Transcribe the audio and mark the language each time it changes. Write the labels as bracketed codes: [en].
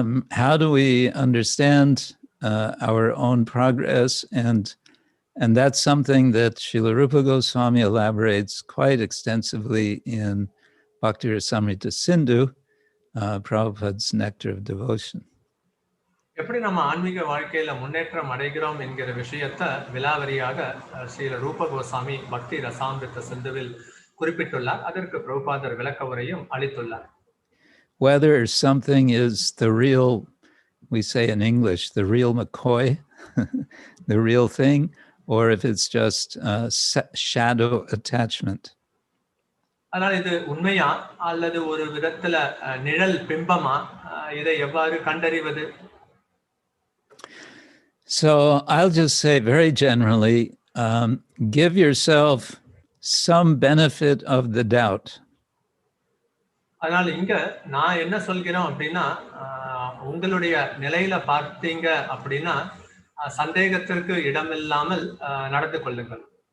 [en] How do we understand our own progress? And that's something that Srila Rupa Goswami elaborates quite extensively in Bhakti Rasamrita Sindhu, Prabhupada's Nectar of Devotion. [ta] எப்படி நம்ம ஆன்மீக வாழ்க்கையில முன்னேற்றம் அடைகிறோம் என்கிற விஷயத்தை விலாவரியாக ஸ்ரீல ரூப கோசாமி பக்தி ரசாமிருத சிந்துவில் குறிப்பிட்டுள்ளார். அதற்கு பிரபுபாதர் விளக்க உரையும் அளித்துள்ளார். [en] Whether something is the real, we say in English, the real McCoy, the real thing, or if it's just shadow attachment. [ta] அதனால இது உண்மையா அல்லது ஒரு விதத்துல நிழல் பிம்பமா, இதை எவ்வாறு கண்டறிவது? [en] So I'll just say very generally, give yourself some benefit of the doubt. [ta] அதனால இங்க நான் என்ன சொல்கிறோம் அப்படின்னா, உங்களுடைய நிலையில பார்த்தீங்க அப்படின்னா சந்தேகத்திற்கு இடமில்லாமல் நடந்து கொள்ளுங்கள்.